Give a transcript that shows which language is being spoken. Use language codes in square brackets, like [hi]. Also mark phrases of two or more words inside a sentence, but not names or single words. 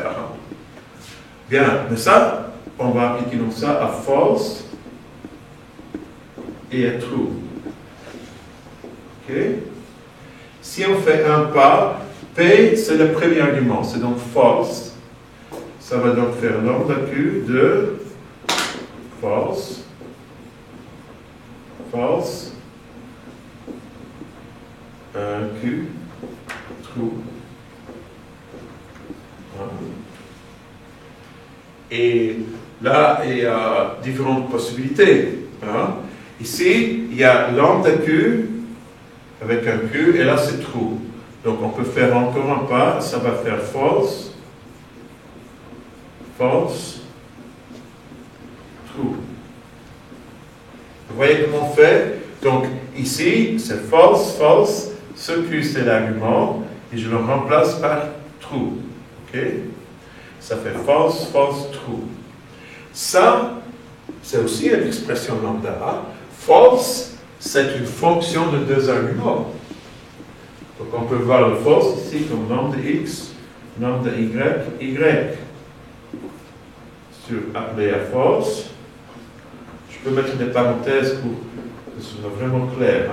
[fr] Bien, mais ça, on va appliquer donc ça à false et à true. Ok? Si on fait un pas, P, c'est le premier argument, c'est donc false. Ça va donc faire lambda Q de [en] false, false, Q, true. [fr] Et là, il y a différentes possibilités. Hein. Ici, il y a lambda Q avec un Q, et là c'est true. Donc on peut faire encore un pas, ça va faire [en] false, false, true. [fr] Vous voyez comment on fait? Donc ici, c'est [en] false, false, [fr] ce Q c'est l'argument, et je le remplace par true. Ok? Ça fait [en] false, false, true. [fr] Ça, c'est aussi une expression lambda. False, c'est une fonction de deux arguments. Donc on peut voir le false ici comme lambda x, lambda y, y. Sur appelé à false, je peux mettre des parenthèses pour que ce soit vraiment clair.